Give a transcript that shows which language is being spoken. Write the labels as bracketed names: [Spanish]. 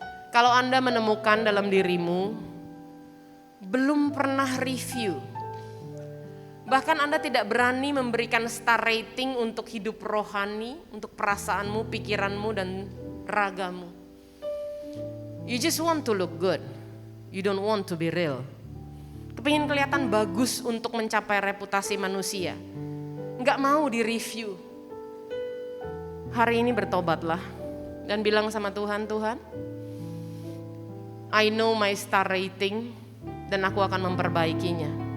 [Indonesian] Kalau Anda menemukan dalam dirimu belum pernah review, bahkan Anda tidak berani memberikan star rating untuk hidup rohani, untuk perasaanmu, pikiranmu, dan ragamu. [English] You just want to look good, you don't want to be real. [Indonesian] Kepingin kelihatan bagus untuk mencapai reputasi manusia, nggak mau di-review. Hari ini bertobatlah dan bilang sama Tuhan, Tuhan, [English] I know my star rating [Indonesian] dan aku akan memperbaikinya.